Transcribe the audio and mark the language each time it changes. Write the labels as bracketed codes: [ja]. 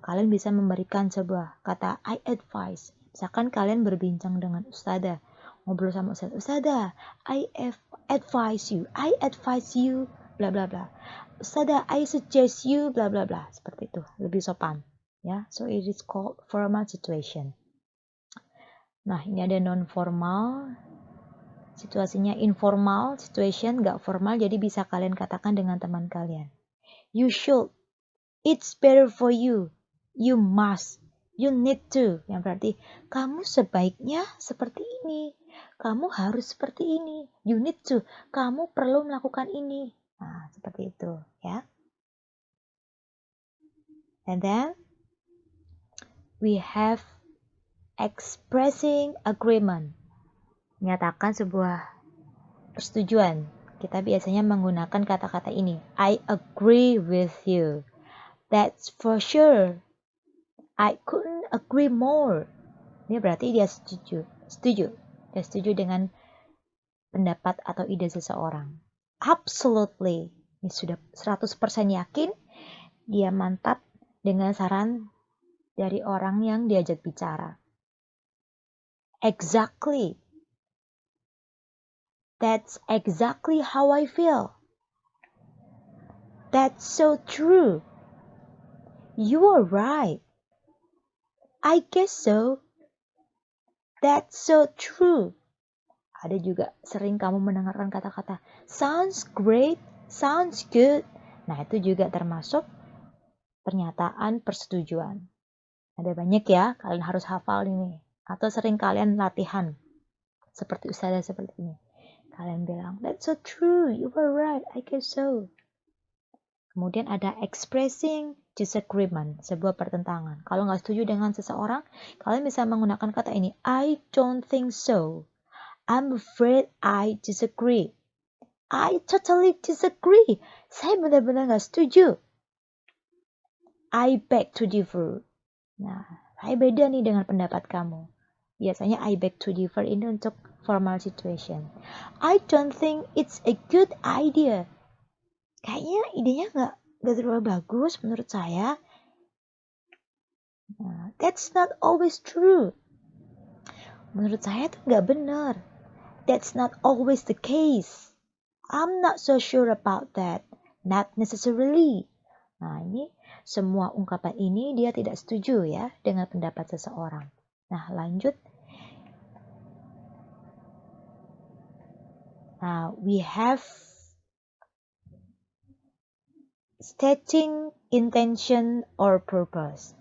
[id] Kalian bisa memberikan sebuah kata I advise. Misalkan kalian berbincang dengan ustadzah, ngobrol sama ustadzah, [en] I advise you, bla bla bla. Ustadzah, I suggest you, bla bla bla. [id] Seperti itu, lebih sopan. [en] Ya, so it is called formal situation. [id] Nah, ini ada non formal, situasinya informal situation, gak formal, jadi bisa kalian katakan dengan teman kalian. [en] You should. It's better for you. You must. You need to. [id] Yang berarti kamu sebaiknya seperti ini. Kamu harus seperti ini. [en] You need to. [id] Kamu perlu melakukan ini. Nah, seperti itu ya. [en] And then we have expressing agreement. [id] Menyatakan sebuah persetujuan. Kita biasanya menggunakan kata-kata ini. [en] I agree with you. That's for sure. I couldn't agree more. [id] Ini berarti dia setuju. Dia setuju dengan pendapat atau ide seseorang. [en] Absolutely. [id] Ini sudah 100% yakin. Dia mantap dengan saran dari orang yang diajak bicara. [en] Exactly. That's exactly how I feel. That's so true. You are right. I guess so. That's so true. [id] Ada juga sering kamu mendengarkan kata-kata [en] sounds great, sounds good. [id] Nah, itu juga termasuk pernyataan persetujuan. Ada banyak ya, kalian harus hafal ini. Atau sering kalian latihan. Seperti ustazah seperti ini. Kalian bilang, [en] that's so true, you were right, I guess so. [id] Kemudian ada [en] expressing disagreement, [id] sebuah pertentangan. Kalau nggak setuju dengan seseorang, kalian bisa menggunakan kata ini, [en] I don't think so. I'm afraid I disagree. I totally disagree. [id] Saya benar-benar nggak setuju. [en] I beg to differ. [id] Nah, saya beda nih dengan pendapat kamu. Biasanya [en] I beg to differ [id] ini untuk formal situation. [en] I don't think it's a good idea. [id] Kayaknya idenya nggak terlalu bagus menurut saya. [en] Nah, that's not always true. [id] Menurut saya itu nggak benar. [en] That's not always the case. I'm not so sure about that. Not necessarily. [id] Nah, ini semua ungkapan ini dia tidak setuju ya dengan pendapat seseorang. Nah, lanjut. [en] Now, we have stating intention or purpose.